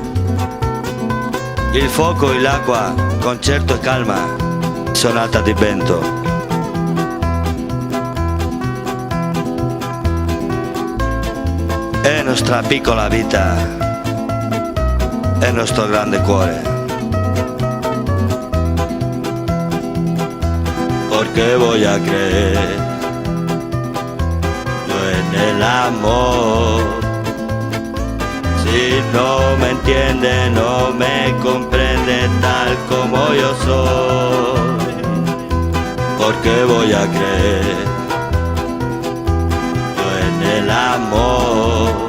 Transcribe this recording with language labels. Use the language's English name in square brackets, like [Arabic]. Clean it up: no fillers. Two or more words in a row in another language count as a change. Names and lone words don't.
[Italian] Il fuoco e l'acqua, concerto e calma, sonata di vento. È nostra piccola vita, è nostro grande cuore. [Spanish] porque voy a creer yo en el amor. Si no me entiende, no me comprende tal como yo soy, porque voy a creer yo en el amor.